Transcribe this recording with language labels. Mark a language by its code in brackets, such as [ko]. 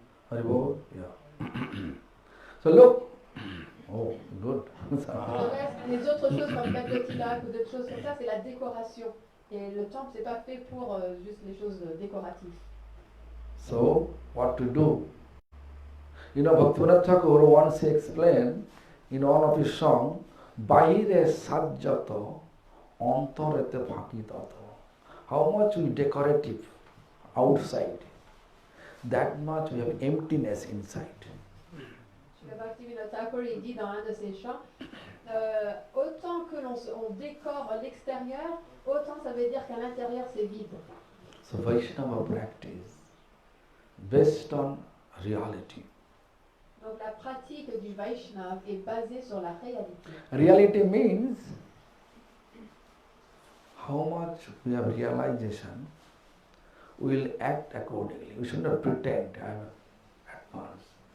[en] Haribol? Yeah. So look. Oh, good. [fr] Le reste, les autres choses comme mettre le tilak ou d'autres choses comme ça, c'est la décoration. Et le temple, c'est pas fait pour juste les choses décoratives. [en] So, what to do? You know, Bhakti Bibudha Thakur once explained in one of his songs, [bn] Bahire sajjato, antarete bhakitato. [en] How much we decorative outside, that much we have emptiness inside. [fr] Le Bhakti Bibudha Thakur, il dit dans un de ses chants, autant que on décore l'extérieur, autant ça veut dire qu'à l'intérieur c'est vide. [en] So Vaishnava practice based on reality. [fr] Donc la pratique du Vaishnava est basée sur la réalité. [en] Reality means how much we have realization, we will act accordingly. We should not pretend I am advanced.